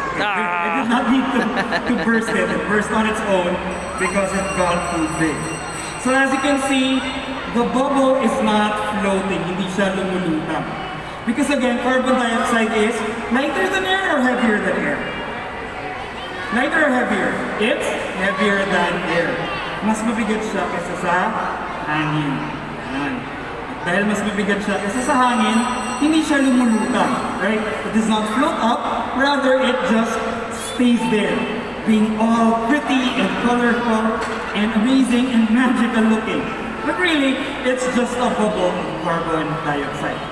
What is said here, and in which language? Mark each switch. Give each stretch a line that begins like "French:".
English: I did not need to burst it. It burst on its own because it got too big. So as you can see, the bubble is not floating.
Filipino: Hindi siya lumulutang.
English: Because again, carbon dioxide is lighter than air or heavier than air? Lighter or heavier? It's heavier than air.
Filipino: Mas mabigat siya kaysa sa hangin. Yan. At dahil mas mabigat siya kaysa sa hangin, hindi siya lumulutang.
English: Right? It does not float up, rather it just stays there, being all pretty and colorful and amazing and magical looking. But really, it's just a bubble of carbon dioxide.